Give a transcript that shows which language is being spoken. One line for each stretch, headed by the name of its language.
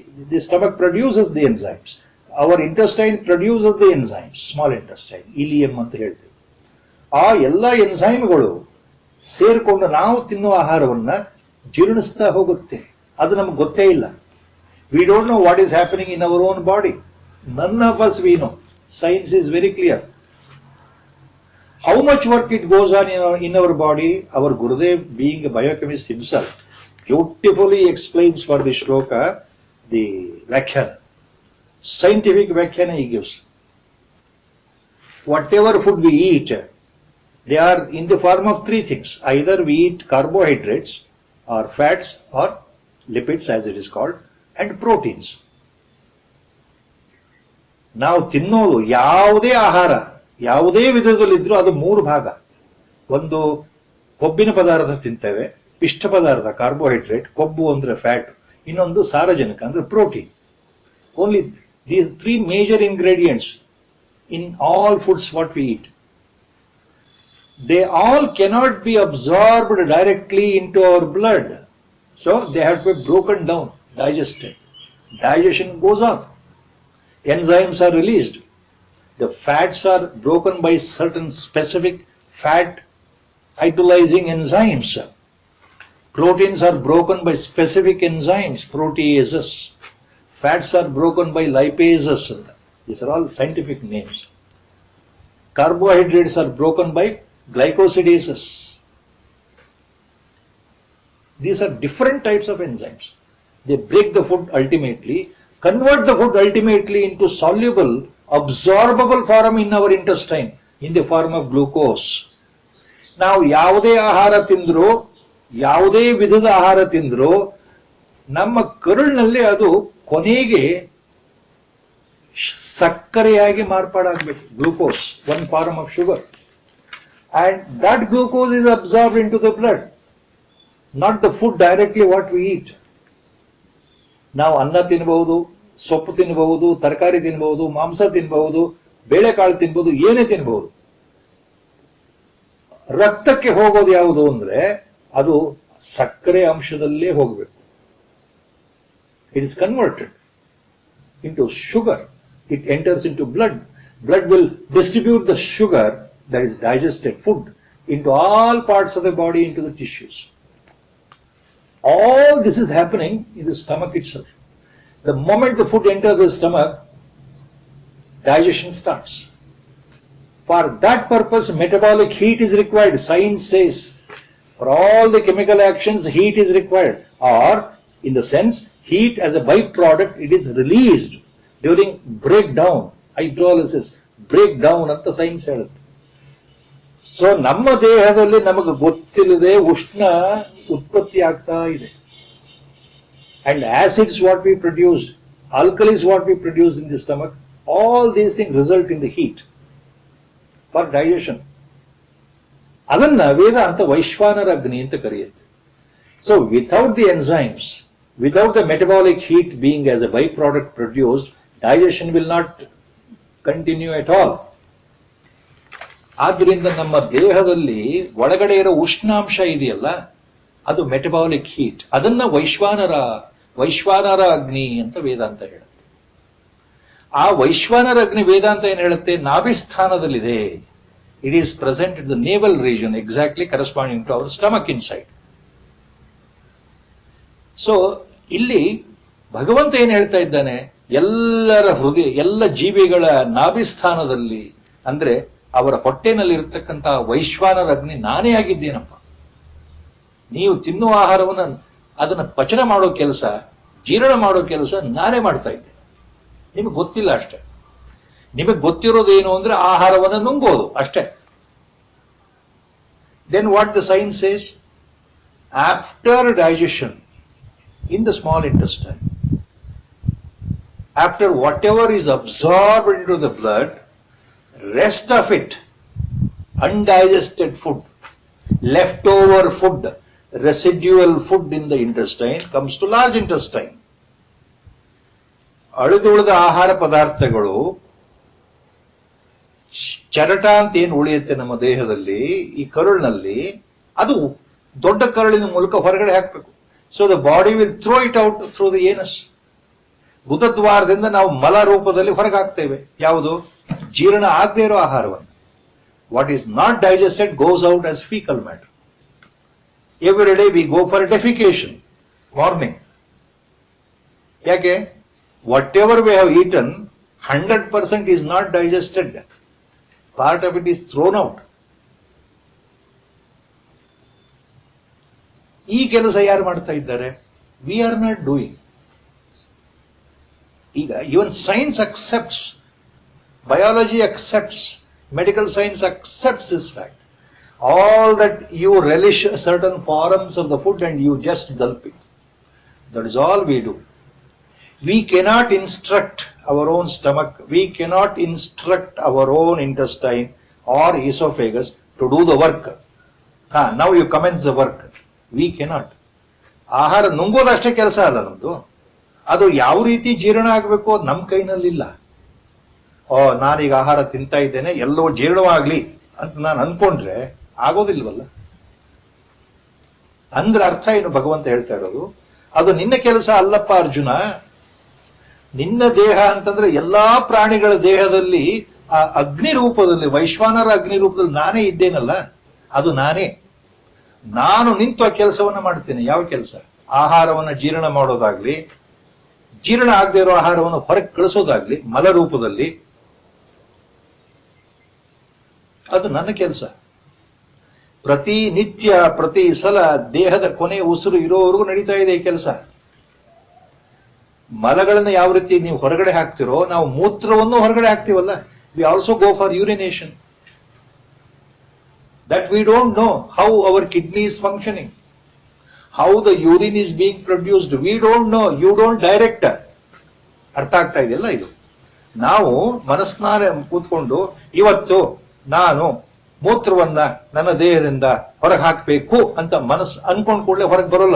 English: The stomach produces the enzymes. Our intestine produces the enzymes.
Kannada: Small intestine, ಇಲಿಯಂ ಅಂತ ಹೇಳ್ತೇವೆ. ಆ ಎಲ್ಲ ಎನ್ಸೈಮ್ಗಳು ಸೇರ್ಕೊಂಡು ನಾವು ತಿನ್ನುವ ಆಹಾರವನ್ನ ಜೀರ್ಣಿಸ್ತಾ ಹೋಗುತ್ತೆ. ಅದು ನಮ್ಗೆ ಗೊತ್ತೇ ಇಲ್ಲ.
English: We don't know what is happening in our own body. None of us we know. Science is very clear. How much work it goes on in our body, our Gurudev, being a biochemist himself, beautifully explains for the shloka, the Vyakhyan. Scientific Vyakhyan he gives. Whatever food we eat, they are in the form of three things. Either we eat carbohydrates or fats or lipids as it is called, and proteins.
Kannada: ನಾವು ತಿನ್ನೋದು ಯಾವುದೇ ಆಹಾರ ಯಾವುದೇ ವಿಧದಲ್ಲಿದ್ರೂ ಅದು ಮೂರು ಭಾಗ. ಒಂದು ಕೊಬ್ಬಿನ ಪದಾರ್ಥ ತಿಂತೇವೆ, ಪಿಷ್ಟ ಪದಾರ್ಥ ಕಾರ್ಬೋಹೈಡ್ರೇಟ್, ಕೊಬ್ಬು ಅಂದ್ರೆ ಫ್ಯಾಟ್, ಇನ್ನೊಂದು ಸಾರಜನಕ ಅಂದ್ರೆ protein.
English: Only these three major ingredients in all foods what we eat. They all cannot be absorbed directly into our blood. So they have to be broken down, digested. Digestion goes on. Enzymes are released. The fats are broken by certain specific fat hydrolyzing enzymes. Proteins are broken by specific enzymes, proteases. Fats are broken by lipases. These are all scientific names. Carbohydrates are broken by glycosidases. These are different types of enzymes. They break the food ultimately, convert the food ultimately into soluble, absorbable form in our intestine in the form of glucose.
Kannada: ನಾವು ಯಾವುದೇ ಆಹಾರ ತಿಂದರೂ ಯಾವುದೇ ವಿಧದ ಆಹಾರ ತಿಂದ್ರೂ ನಮ್ಮ ಕರುಳಿನಲ್ಲಿ ಅದು ಕೊನೆಗೆ ಸಕ್ಕರೆಯಾಗಿ ಮಾರ್ಪಾಡಾಗಬೇಕು.
English: Glucose, one form of sugar. And that glucose is absorbed into the blood, not the food directly what we eat.
Kannada: ನಾವು ಅನ್ನ ತಿನ್ನಬಹುದು, ಸೊಪ್ಪು ತಿನ್ನಬಹುದು, ತರಕಾರಿ ತಿನ್ನಬಹುದು, ಮಾಂಸ ತಿನ್ನಬಹುದು, ಬೇಳೆಕಾಳು ತಿನ್ನಬಹುದು, ಏನೇ ತಿನ್ನಬಹುದು. ರಕ್ತಕ್ಕೆ ಹೋಗೋದು ಯಾವುದು ಅಂದ್ರೆ ಅದು ಸಕ್ಕರೆ ಅಂಶದಲ್ಲೇ ಹೋಗಬೇಕು.
English: It is converted into sugar. It enters into blood. Blood will distribute the sugar, that is digested food, into all parts of the body, into the tissues. All this is happening in the stomach itself. The moment the food enters the stomach, digestion starts. For that purpose, metabolic heat is required. Science says, for all the chemical actions, heat is required. Or, in the sense, heat as a byproduct, it is released during breakdown, hydrolysis, breakdown
Kannada: ಅಂತ science ಹೇಳುತ್ತೆ. So ನಮ್ಮ ದೇಹದಲ್ಲಿ ನಮಗೆ ಗೊತ್ತಿಲ್ಲದೆ ಉಷ್ಣ ಉತ್ಪತ್ತಿ ಆಗ್ತಾ ಇದೆ.
English: And acids what we produce, alkalis what we produce in the stomach, all these thing result in the heat for digestion.
Kannada: ಅದನ್ನ ವೇದಾಂತ ವೈಶ್ವಾನರ ಅಗ್ನಿ ಅಂತ ಕರೆಯುತ್ತೆ.
English: So without the enzymes, without the metabolic heat being as a byproduct produced, digestion will not continue at all.
Kannada: ಆದ್ದರಿಂದ ನಮ್ಮ ದೇಹದಲ್ಲಿ ಒಳಗಡೆ ಇರೋ ಉಷ್ಣಾಂಶ ಇದೆಯಲ್ಲ, ಅದು ಮೆಟಬಾಲಿಕ್ ಹೀಟ್. ಅದನ್ನ ವೈಶ್ವಾನರ ಅಗ್ನಿ ಅಂತ ವೇದಾಂತ ಹೇಳುತ್ತೆ. ಆ ವೈಶ್ವಾನರ ಅಗ್ನಿ ವೇದಾಂತ ಏನ್ ಹೇಳುತ್ತೆ, ನಾಭಿಸ್ಥಾನದಲ್ಲಿದೆ.
English: It is present in the naval region, exactly corresponding to our stomach inside.
Kannada: So ಇಲ್ಲಿ ಭಗವಂತ ಏನ್ ಹೇಳ್ತಾ ಇದ್ದಾನೆ, ಎಲ್ಲರ ಹೃದಯ, ಎಲ್ಲ ಜೀವಿಗಳ ನಾಭಿಸ್ಥಾನದಲ್ಲಿ ಅಂದ್ರೆ ಅವರ ಹೊಟ್ಟೆನಲ್ಲಿ ಇರತಕ್ಕಂತ ವೈಶ್ವಾನರ ಅಗ್ನಿ ನಾನೇ ಆಗಿದ್ದೇನಪ್ಪ. ನೀವು ತಿನ್ನುವ ಆಹಾರವನ್ನ ಅದನ್ನ ಪಚನ ಮಾಡೋ ಕೆಲಸ, ಜೀರ್ಣ ಮಾಡೋ ಕೆಲಸ ನಾನೇ ಮಾಡ್ತಾ ಇದ್ದೆ. ನಿಮಗೆ ಗೊತ್ತಿಲ್ಲ ಅಷ್ಟೇ. ನಿಮಗೆ ಗೊತ್ತಿರೋದೇನು ಅಂದ್ರೆ ಆಹಾರವನ್ನ ನುಂಗೋದು ಅಷ್ಟೇ.
English: Then what the science says, after digestion in the small intestine, after whatever is absorbed into the blood, rest of it, undigested food, leftover food, residual food in the intestine comes to large intestine.
Kannada: ಅಳಿದುಳಿದ ಆಹಾರ ಪದಾರ್ಥಗಳು ಚರಟ ಅಂತ ಏನು ಉಳಿಯುತ್ತೆ ನಮ್ಮ ದೇಹದಲ್ಲಿ, ಈ ಕರುಳಿನಲ್ಲಿ, ಅದು ದೊಡ್ಡ ಕರುಳಿನ ಮೂಲಕ ಹೊರಗಡೆ ಹಾಕಬೇಕು.
English: So the body will throw it out through the anus.
Kannada: ಗುದದ್ವಾರದಿಂದ ನಾವು ಮಲ ರೂಪದಲ್ಲಿ ಹೊರಗೆ ಹಾಕ್ತೇವೆ. ಯಾವುದು? ಜೀರ್ಣ ಆಗದೇ ಇರೋ ಆಹಾರವನ್ನು.
English: What is not digested goes out as faecal matter. Every day we go for defecation morning.
Kannada: ಯಾಕೆ?
English: Whatever we have eaten 100% is not digested. Part of it is thrown out.
Kannada: ಈ ಕೆಲಸ ಯಾರು ಮಾಡ್ತಾ ಇದ್ದಾರೆ?
English: We are not doing.
Kannada: ಈಗ
English: Even science accepts, biology accepts, medical science accepts this fact. All that you relish certain forms of the food and you just gulp it. That is all we do. We cannot instruct our own stomach, we cannot instruct our own intestine or esophagus to do the work. Now you commence the work. We cannot.
Kannada: ಆಹಾರ ನುಂಗೋದಷ್ಟೇ ಕೆಲಸ ಅಲ್ಲ ನಮ್ದು. ಅದು ಯಾವ ರೀತಿ ಜೀರ್ಣ ಆಗಬೇಕು ಅದು ನಮ್ಮ ಕೈನಲ್ಲಿಲ್ಲ. ನಾನೀಗ ಆಹಾರ ತಿಂತಾ ಇದ್ದೇನೆ, ಎಲ್ಲೋ ಜೀರ್ಣವಾಗ್ಲಿ ಅಂತ ನಾನು ಅನ್ಕೊಂಡ್ರೆ ಆಗೋದಿಲ್ವಲ್ಲ. ಅಂದ್ರೆ ಅರ್ಥ ಏನು ಭಗವಂತ ಹೇಳ್ತಾ ಇರೋದು? ಅದು ನಿನ್ನ ಕೆಲಸ ಅಲ್ಲಪ್ಪ ಅರ್ಜುನ. ನಿನ್ನ ದೇಹ ಅಂತಂದ್ರೆ ಎಲ್ಲಾ ಪ್ರಾಣಿಗಳ ದೇಹದಲ್ಲಿ ಆ ಅಗ್ನಿ ರೂಪದಲ್ಲಿ, ವೈಶ್ವಾನರ ಅಗ್ನಿ ರೂಪದಲ್ಲಿ ನಾನೇ ಇದ್ದೇನಲ್ಲ, ಅದು ನಾನೇ. ನಾನು ನಿಂತು ಆ ಕೆಲಸವನ್ನ ಮಾಡ್ತೇನೆ. ಯಾವ ಕೆಲಸ? ಆಹಾರವನ್ನ ಜೀರ್ಣ ಮಾಡೋದಾಗ್ಲಿ, ಜೀರ್ಣ ಆಗದೆ ಇರೋ ಆಹಾರವನ್ನು ಹೊರಗೆ ಕಳಿಸೋದಾಗ್ಲಿ ಮಲ ರೂಪದಲ್ಲಿ, ಅದು ನನ್ನ ಕೆಲಸ. ಪ್ರತಿ ನಿತ್ಯ, ಪ್ರತಿ ಸಲ ದೇಹದ ಕೊನೆ ಉಸಿರು ಇರೋವರೆಗೂ ನಡೀತಾ ಇದೆ ಈ ಕೆಲಸ. ಮಲಗಳನ್ನ ಯಾವ ರೀತಿ ನೀವು ಹೊರಗಡೆ ಹಾಕ್ತಿರೋ, ನಾವು ಮೂತ್ರವನ್ನು ಹೊರಗಡೆ ಹಾಕ್ತಿವಲ್ಲ,
English: We also go for urination. That we don't know how our kidney is functioning. how the urine is being produced. We don't know. You don't direct.
Kannada: ಅರ್ಥ ಆಗ್ತಾ ಇದೆಯಲ್ಲ ಇದು? ನಾವು ಮನಸ್ನಾರ ಕೂತ್ಕೊಂಡು ಇವತ್ತು ನಾನು ಮೂತ್ರವನ್ನ ನನ್ನ ದೇಹದಿಂದ ಹೊರಗೆ ಹಾಕಬೇಕು ಅಂತ ಮನಸ್ಸು ಅನ್ಕೊಂಡ್ ಕೂಡಲೇ ಹೊರಗೆ ಬರೋಲ್ಲ.